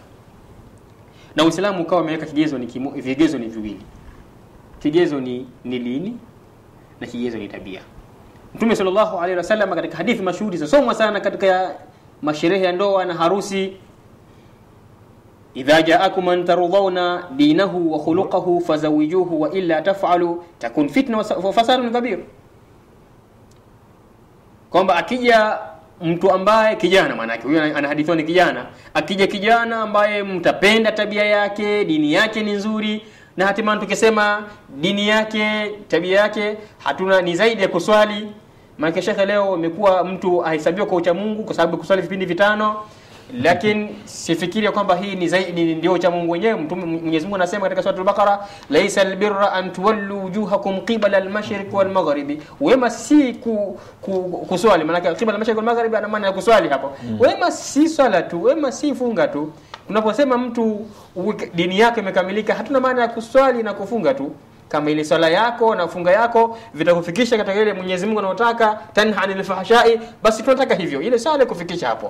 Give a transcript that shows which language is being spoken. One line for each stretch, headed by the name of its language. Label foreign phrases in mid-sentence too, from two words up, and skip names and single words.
Swahili: Na Uislamu ukawa umeweka vigezo ni viwili. Kigezo ni dini na kigezo ni tabia.
Arabic: Mtume صلى الله عليه وسلم
Swahili: katika hadithi mashuhuri zasomwa sana katika masherehe ya ndoa na harusi,
Arabic: إذا جاءكم من ترضون دينه وخلقه فزوجوه وإلا تفعلوا تكن فتنة وفساد كبير.
Swahili: Kwamba akija mtu ambaye kijana, maana yake huyo anahadithiwa ni kijana, akija kijana ambaye mtapenda tabia yake, dini yake ni nzuri, na hatimaye tukisema dini yake, tabia yake hatuna ni zaidi ya kuswali. Maana shekhe leo imekuwa mtu ahesabiwa kwa ucha Mungu kwa sababu kuswali vipindi vitano, lakini sifikiri kwamba hii ni zaidi ndio ucha Mungu wenyewe. Mwenyezi Mungu anasema katika sura
Arabic: al-Baqara, ليس البر أن تولوا وجوهكم قبل المشرق والمغرب.
Swahili: Wema si kuswali, maana
Arabic: قبل المشرق والمغرب
Swahili: ana maana ya kuswali hapo. Wema si swala tu, wema si funga tu. Tunaposema mtu dini yake imekamilika, hatuna maana ya kuswali na kufunga tu. Kama ile swala yako na funga yako vitakufikisha katika ile Mwenyezi Mungu anataka,
Arabic: تنهى عن الفحشاء,
Swahili: basi tunataka hivyo ile swala kufikisha hapo.